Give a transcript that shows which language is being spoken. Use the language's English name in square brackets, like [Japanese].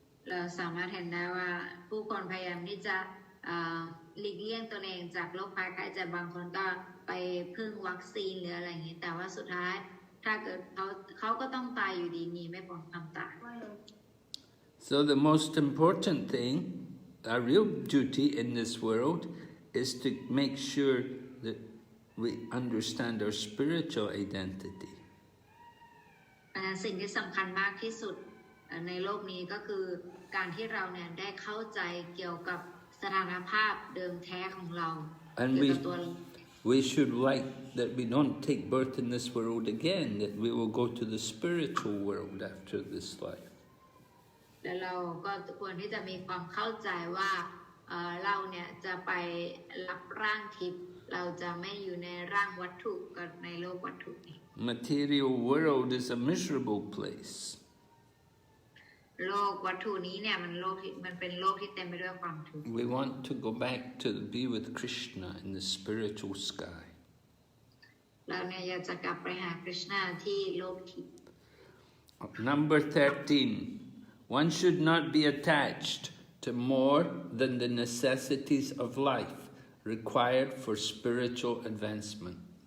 [Thai] เราสามารถเห็นได้ว่าผู้คนพยายามที่จะหลีกเลี่ยงตัวเองจากโรคภัยไข้เจ็บบางคนก็ไปพึ่งวัคซีนหรืออะไรอย่างนี้แต่ว่าสุดท้ายถ้าเกิดเขาก็ต้องตายอยู่ดีหนีไม่พ้นความตาย [English] So the most important thing, our real duty in this world, is to make sure that we understand our spiritual identity. [Thai] สิ่งที่สำคัญมากที่สุดในโลกนี้ก็คือการที่เราเนี่ยได้เข้าใจเกี่ยวกับสถานภาพเดิมแท้ของเรา [English] And [Thai] เกี่ยวกับตัวเรา [English] we should like that we don't take birth in this world again, that we will go to the spiritual world after this life. [Thai] และเราก็ควรที่จะมีความเข้าใจว่าเราเนี่ยจะไปรับร่างทิพย์เราจะไม่อยู่ในร่างวัตถุกับในโลกวัตถุนี้ [English] Material world is a miserable place. [Thai] โลกวัตถุนี้เนี่ยมันเป็นโลกที่เต็มไปด้วยความทุกข์ [English] We want to go back to be with Krishna in the spiritual sky. [Thai] เราเนี่ยอยากจะกลับไปหาคริชนาที่โลกทิพย์ [English] Number 13. One should not be attached to more than the necessities of life required for spiritual advancement.